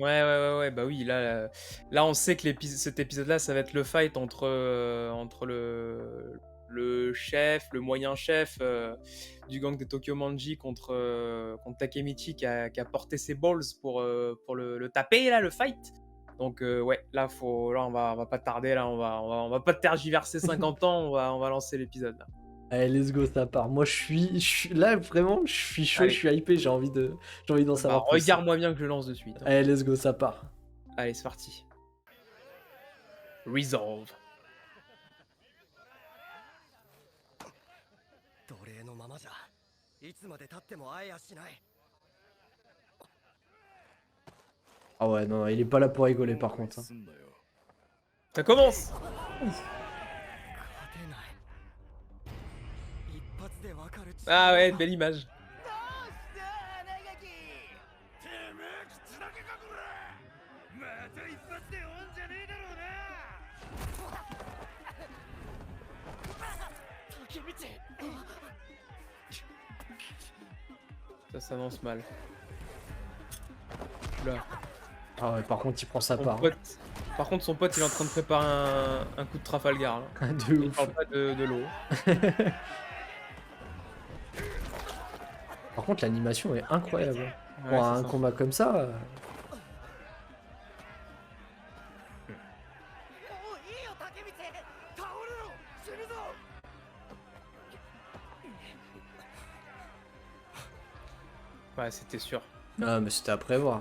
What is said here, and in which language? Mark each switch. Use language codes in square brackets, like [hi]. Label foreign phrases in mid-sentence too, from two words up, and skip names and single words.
[fr] Ouais, bah oui, là on sait que cet épisode-là, ça va être le fight entre le chef, le moyen chef du gang de Tokyo Manji contre Takemichi qui a porté ses balls pour le taper, là, le fight. Donc ouais, là, on va pas tarder, là, on va pas tergiverser 50 ans, on va lancer l'épisode, là. Allez, [en] let's go, [fr] ça part. Moi là, vraiment, je suis chaud, je Allez, suis hypé, j'ai envie d'en bah savoir plus. regarde-moi bien que je lance de suite, hein. Allez, [en] let's go, [fr] ça part. Allez, c'est parti. Resolve. [ja] 奴隷のままじゃいつまで経っても会えやしない。 [fr] Ah ouais, non, il est pas là pour rigoler par contre, hein. Ça commence. [ja] 勝てない。一発でわかる。 [fr] Ah ouais, belle image. 竹道。 Ça s'annonce mal. Oula. Ah ouais, par contre, il prend sa Son part. pote- Par contre, son pote, il est en train de préparer un coup de Trafalgar, là. De Il ouf. parle pas de l'eau. Par contre, l'animation est incroyable. Ouais, Pour c'est un ça. combat comme ça. [ja] もういいよ竹道。倒れろ。死ぬぞ。 [fr] Ouais, c'était sûr. Ah, mais c'était à prévoir.